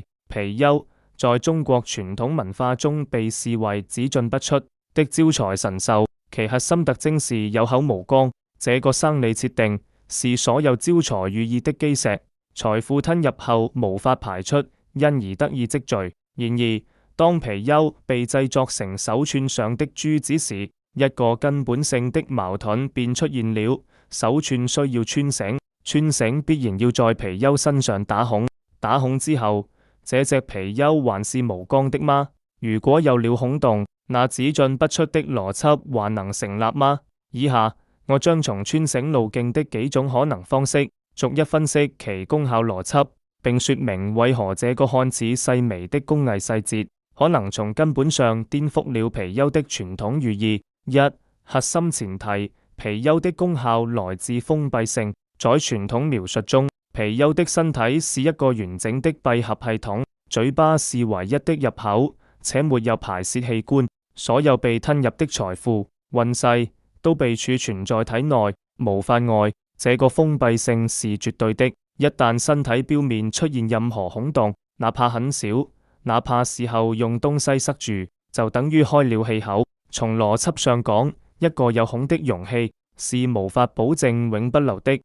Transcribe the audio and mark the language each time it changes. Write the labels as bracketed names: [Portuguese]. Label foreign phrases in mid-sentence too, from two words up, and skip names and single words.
[Chinese] 貔貅在中國傳統文化中被視為只進不出的招財神獸，其核心特徵是有口無肛，這個生理設定是所有招財寓意的基石，財富吞入後無法排出，因而得以積聚。然而，當貔貅被製作成手串上的珠子時，一個根本性的矛盾便出現了。手串需要穿繩，穿繩必然要在貔貅身上打孔，打孔之後，這隻貔貅還是無肛的嗎？如果有了孔洞，那只進不出的邏輯還能成立嗎？以下我將從穿繩路徑的幾種可能方式，逐一分析其功效邏輯，並說明為何這個看似細微的工藝細節，可能從根本上顛覆了貔貅的傳統寓意。一、核心前提：貔貅的功效來自封閉性。在傳統描述中，貔貅的身體是一個完整的閉合系統，嘴巴是唯一的入口，且沒有排泄器官。所有被吞入的財富、運勢都被儲存在體內，無法外。這個封閉性是絕對的。一旦身體表面出現任何孔洞，哪怕很小，哪怕事後用東西塞住，就等於開了氣口。從邏輯上講，一個有孔的容器是無法保證永不流的。